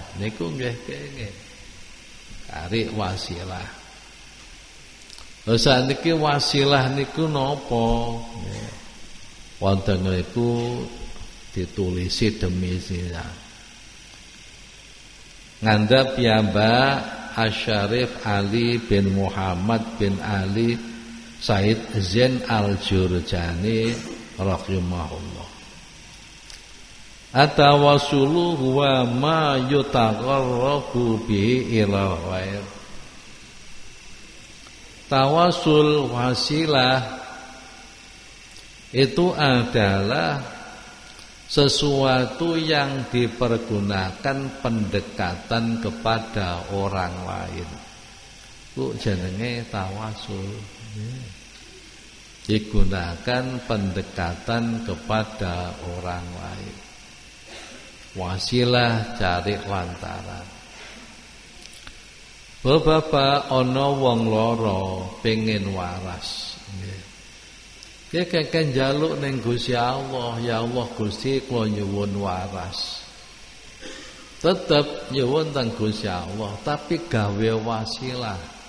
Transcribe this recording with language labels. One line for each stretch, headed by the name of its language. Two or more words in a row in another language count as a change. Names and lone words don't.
Javanese: Niku nggih kenging cari wasilah. Lha sakniki wasilah niku napa? Wonten niku ditulisi demi sira. Ngandhap piyambak Asyarif Ali bin Muhammad bin Ali Said Zain Al-Jurjani rahimahullah.
Arabic: Atawasulu huwa ma yutaqarrabu bihi ila ghair.
Indonesian: Tawasul wasilah itu adalah sesuatu yang dipergunakan pendekatan kepada orang lain.
Javanese: Ku jenenge tawasul.
Indonesian: Digunakan pendekatan kepada orang lain.
Javanese: Wasilah cari lantaran. Bapak ana wong lara pengin waras. Nggih. Kek njaluk ning Gusti Allah, ya Allah Gusti kula nyuwun waras. Tetep nyuwun teng Gusti Allah, tapi gawe wasilah.